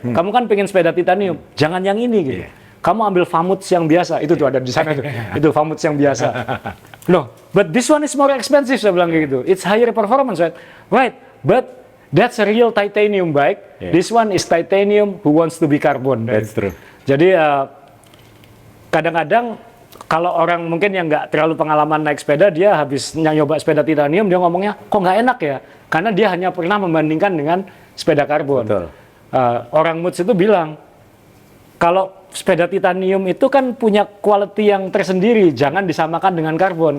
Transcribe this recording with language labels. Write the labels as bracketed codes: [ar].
[id] Kamu kan pengen sepeda titanium, jangan yang ini gitu. Kamu ambil Famoods yang biasa, itu tuh ada di sana tuh, itu Famoods yang biasa. [en] No, but this one is more expensive, [id] saya bilang gitu. [en] It's higher performance, right? Right, but that's a real titanium bike. This one is titanium who wants to be carbon. That's true. [id] Jadi kadang-kadang kalau orang mungkin yang nggak terlalu pengalaman naik sepeda, dia habis nyoba sepeda titanium, dia ngomongnya, kok nggak enak ya? Karena dia hanya pernah membandingkan dengan sepeda karbon. Betul. Orang Moods itu bilang, kalau sepeda titanium itu kan punya quality yang tersendiri, jangan disamakan dengan karbon.